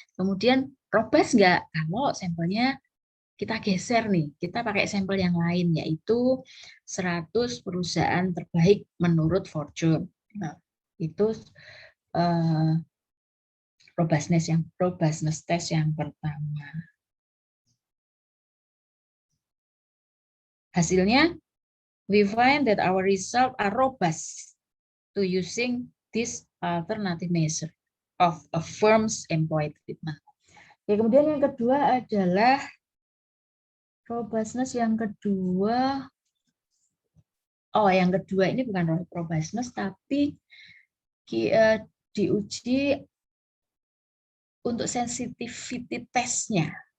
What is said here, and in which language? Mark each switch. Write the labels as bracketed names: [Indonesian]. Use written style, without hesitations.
[Indonesian] Kemudian robust nggak? Kalau sampelnya kita geser nih, kita pakai sampel yang lain, yaitu 100 perusahaan terbaik menurut Fortune. Nah, itu robustness test yang pertama. Hasilnya, [English] we find that our result are robust to using this alternative measure of a firm's employee treatment. [Indonesian] Ya, kemudian yang kedua adalah robustness yang kedua. Oh, yang kedua ini bukan robustness, tapi diuji untuk sensitivity testnya.